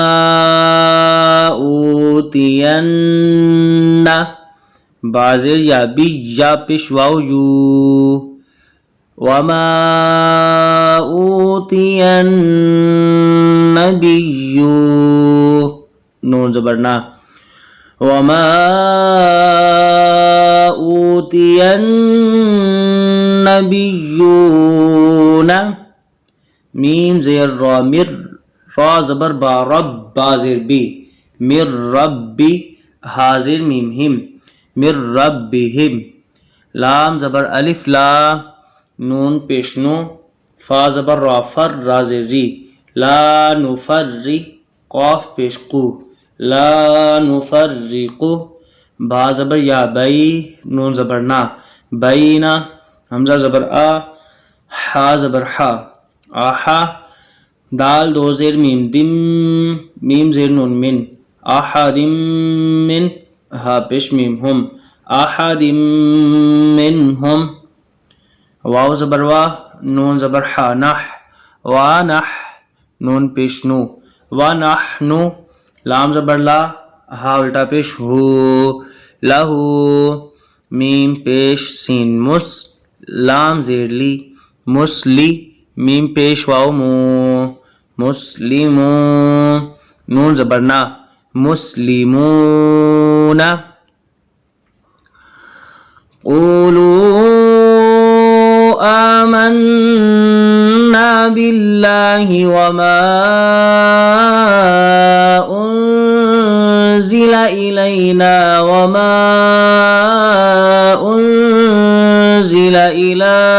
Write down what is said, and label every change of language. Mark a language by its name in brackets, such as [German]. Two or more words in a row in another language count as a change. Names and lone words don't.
[Urdu] اوتین با زیر یا بی، یا پیش واو یو، [Arabic] وما اوتی النبی [Urdu] نون زبر نا، [Arabic] وما اوتی النبیون [Urdu] میم زیر را، مر را زبر با، رب با زیر بی، مر ربی حاضر میم ہم، مر ربہم لام زبر الف لا، نون پیش نو، فا زبر را فر را زیر ری، لا نفری قاف پیش قو، [Arabic] لا نفرقو [Urdu] با زبر یا بئی، نون زبر نا، بینا حمزہ زبر آ، حا زبر حا، آحا دال دو زیر میم دم، میم زیر نون من، احدم من ہا پیش میم ہم، احدم منہم واو زبر وا، نون زبر حا نح، وانح نون پیش نو، ونحنو لام زبر لا، ہا الٹا پیش ہو، لہو میم پیش سین مس، لام زیر لی، مسلی میم پیش واو مو، مسلمو نون زبر نا، [Arabic] مسلمون قولوا آمنا بالله وما أنزل إلينا وما أنزل إلى